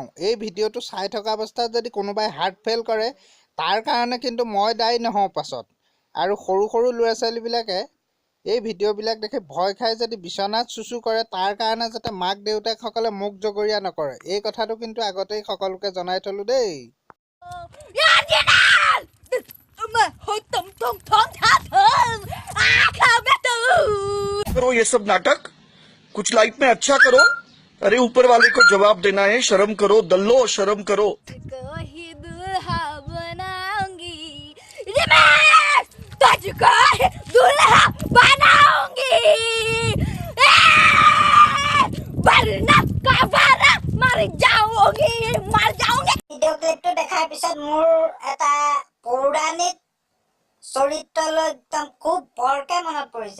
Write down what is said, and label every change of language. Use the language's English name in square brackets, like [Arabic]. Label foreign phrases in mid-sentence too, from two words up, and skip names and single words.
[Assamese] এই ভিডিঅ'টো চাই থকা অৱস্থাত যদি কোনোবাই হাৰ্ট ফেইল কৰে তাৰ কাৰণে কিন্তু মই দায়ী নহওঁ পাছত। আৰু সৰু ল'ৰা ছোৱালীবিলাকে এই ভিডিঅ'বিলাক দেখি ভয় খাই যদি বিচনাত চুচু কৰে তাৰ কাৰণে যাতে মাক দেউতাকসকলে মুখ জগৰীয়া নকৰে, এই কথাটো কিন্তু আগতেই সকলোকে জনাই থলো দেই। [Hindi] करो ये सब नाटक, कुछ लाइफ में अच्छा करो। अरे ऊपर वाले को जवाब देना है, शर्म करो दल्लो, शर्म करो। [Assamese] ভিডিঅ' ক্লিপটো দেখাৰ পিছত মোৰ এটা পৌৰাণিক চৰিত্ৰলৈ একদম খুব বৰকে মনত পৰিছে।